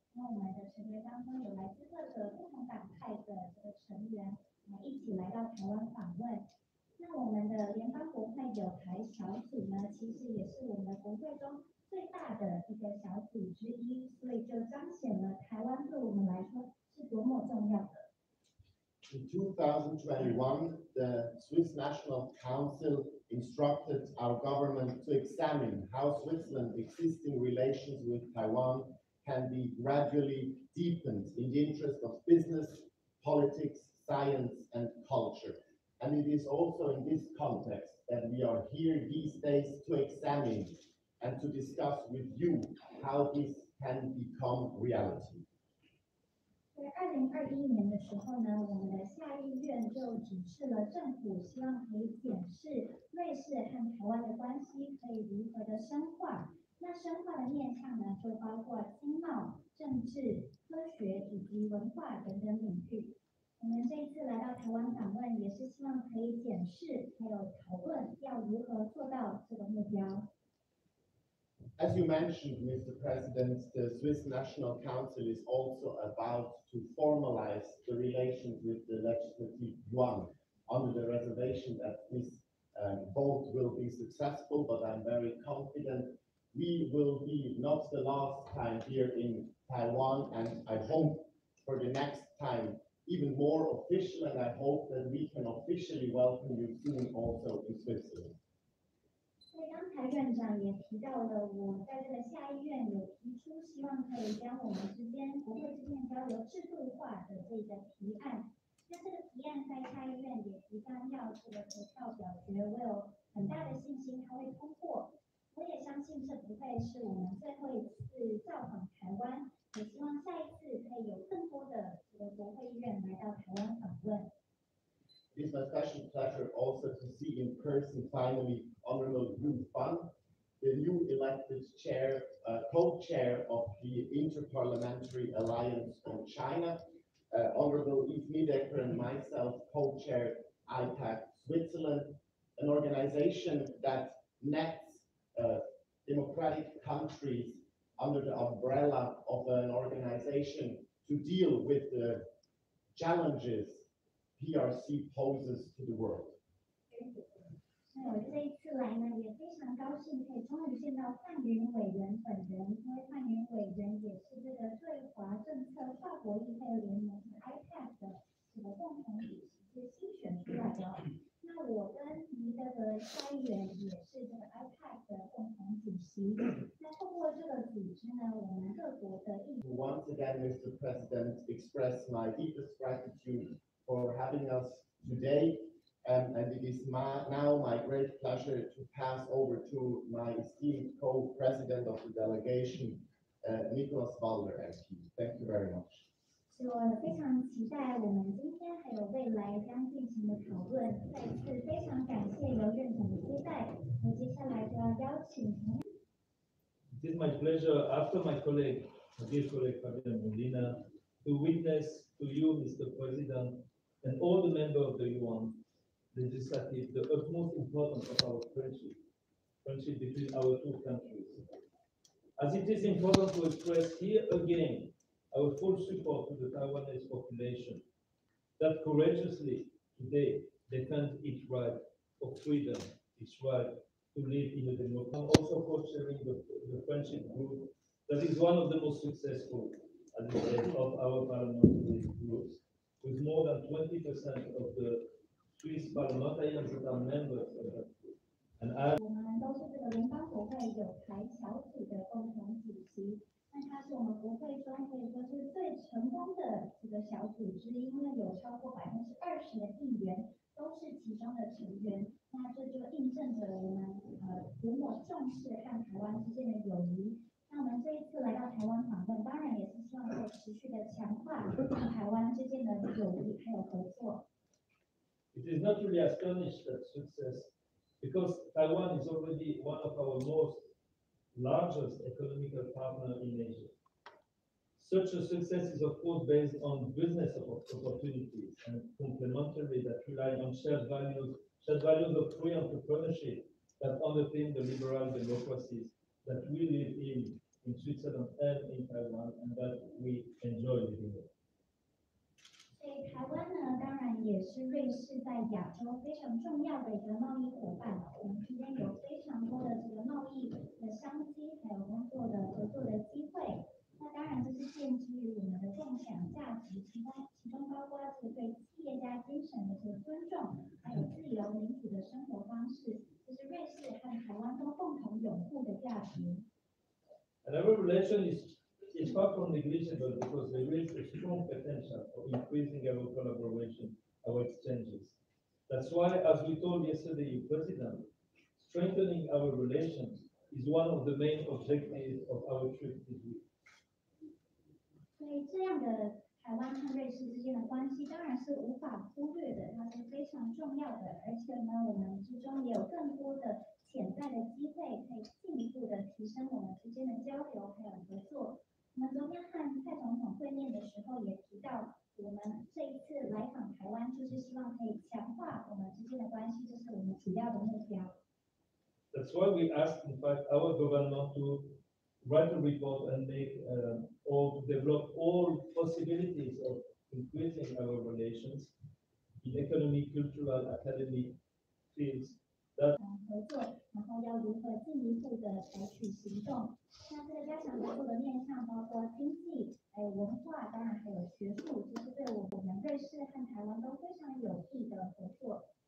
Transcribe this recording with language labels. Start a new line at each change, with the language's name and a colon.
Chinese: 因为我们的成员当中有来自各个不同党派的这个成员，一起来到台湾访问。那我们的联邦国会友台小组呢，其实也是我们的国会中 最大的一个小组之一，所以就彰显了台湾对我们来说是多么重要的。
English: In 2021, the Swiss National Council instructed our government to examine how Switzerland's existing relations with Taiwan can be gradually deepened in the interest of business, politics, science, and culture. And it is also in this context that we are here these days to examine and to discuss with you how this can become reality.
Chinese: 在2021年的时候呢，我们的下议院就指示了政府，希望可以检视瑞士和台湾的关系可以如何的深化。那深化的面向呢，就包括经贸、政治、科学以及文化等等领域。我们这一次来到台湾访问，也是希望可以检视还有讨论要如何做到这个目标。
English: As you mentioned, Mr. President, the Swiss National Council is also about to formalize the relations with the Legislative Yuan, under the reservation that this vote will be successful, but I'm very confident we will be not the last time here in Taiwan, and I hope for the next time even more official, and I hope that we can officially welcome you soon also in Switzerland.
Chinese: 所以刚才院长也提到了，我在这个下议院有提出，希望可以将我们之间国会之间交流制度化的这个提案。那这个提案在下议院也即将要这个投票表决，我有很大的信心它会通过。我也相信这不会是我们最后一次造访台湾，也希望下一次可以有更多的这个国会议员来到台湾访问。
English: It is my special pleasure also to see in person finally Honorable Yu Fan, the new elected chair co-chair of the Interparliamentary Alliance on China. Honorable Yves Niedecker and myself co-chair IPAC Switzerland, an organization that nets democratic countries under the umbrella of an organization to deal with the challenges PRC poses to the world.
Chinese: 那我这一次来呢，也非常高兴可以终于见到范云委员本人，因为范云委员也是这个对华政策跨国议会联盟和 IPAC 的这个共同主席，是新选出来的。那我跟尼德和下议员也是这个 IPAC 的共同主席。那透过这个组织呢，我们各国的议。
English: Once again, Mr. President, express my deepest gratitude for having us today. And it is now my great pleasure to pass over to my esteemed co-president of the delegation, Nicholas Waller, MP. Thank you very much.
Chinese: 所以我非常期待我们今天还有未来将进行的讨论。再次非常感谢游院长的接待。那接下来就要邀请。
English: It is my pleasure, after my colleague, my dear colleague Fabian Molina, to witness to you, Mr. President, and all the members of the UN legislative, the utmost importance of our friendship between our two countries. As it is important to express here again our full support to the Taiwanese population that courageously today defends its right of freedom, its right to live in a democracy. I'm also co-chairing the friendship group that is one of the most successful, as I said, of our parliamentary groups, with more than 20% of the Swiss parliamentarians that are members of that group. And I
Chinese: 我们都是这个联邦国会友台小组的共同主席。那它是我们国会中可以说是最成功的这个小组织，因为有超过20%的议员都是其中的成员。那这就印证着我们多么重视和台湾之间的友谊。那我们这一次来到台湾访问，当然也是希望可以持续的强化和台湾之间的友谊还有合作。
English: It is not really astonished at success because Taiwan is already one of our most largest economical partner in Asia. Such a success is of course based on business opportunities and complementary that rely on shared values of free entrepreneurship that underpin the liberal democracies that we live in Switzerland and in Taiwan and that we enjoy living in.
Chinese: 所以台湾呢，当然也是瑞士在亚洲非常重要的一个贸易伙伴。我们之间有非常多的这个贸易的商机，还有工作的合作的机会。那当然这是建基于我们的共享价值，其中包括这个对企业家精神的这个尊重，还有自由民主的生活方式，这是瑞士和台湾都共同拥护的价值。
English: And our relation is far from negligible because there is a strong potential for increasing our collaboration, our exchanges. That's why, as we told yesterday, President, strengthening our relations is one of the main objectives of our trip this week.
Chinese: 所以这样的台湾和瑞士之间的关系当然是无法忽略的，它是非常重要的。而且呢，我们之中也有更多的潜在的机会，可以进一步的提升我们之间的交流还有合作。我们昨天和蔡总统会面的时候也提到，我们这一次来访台湾，就是希望可以强化我们之间的关系，这是我们主要的目标。
English: That's why we asked, in fact, our government to write a report and make or to develop all possibilities of increasing our relations in economic, cultural, academic fields.
Chinese: 合作，然后要如何进一步的采取行动？那这个加强合作的面向包括经济、还有文化，当然还有学术，这是对我们瑞士和台湾都非常有益的合作。